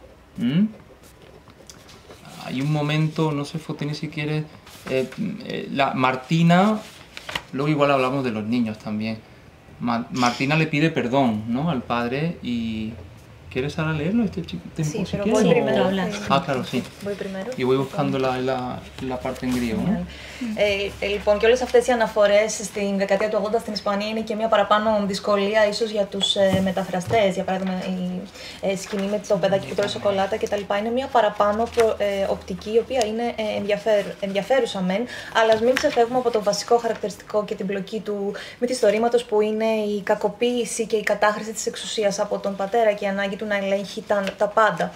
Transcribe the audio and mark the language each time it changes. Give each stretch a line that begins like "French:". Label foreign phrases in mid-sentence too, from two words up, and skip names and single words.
Spanish: Hay un momento, no sé, Fotini, si quieres, Martina, luego igual hablamos de los niños también. Martina le pide perdón, ¿no?, al padre y... ¿Quieres ahora leerlo este tiempo? Sí, si pero quieres, voy primero. Claro, sí. Voy primero. Y voy buscando la parte en griego.
Greek: Λοιπόν, και όλες αυτές οι αναφορές στην δεκαετία του 80 στην Ισπανία είναι και μια παραπάνω δυσκολία ίσως για τους μεταφραστές. Για παράδειγμα, η σκηνή με το παιδάκι που τρώει σοκολάτα κτλ. Είναι μια παραπάνω οπτική, η οποία είναι ενδιαφέρουσα μεν, αλλά ας μην ξεφεύγουμε από το βασικό χαρακτηριστικό και την πλοκή του μυθιστορήματος, που είναι η κακοποίηση και η κατάχρηση της εξουσίας από τον πατέρα και η ανάγκη του να ελέγχει τα πάντα.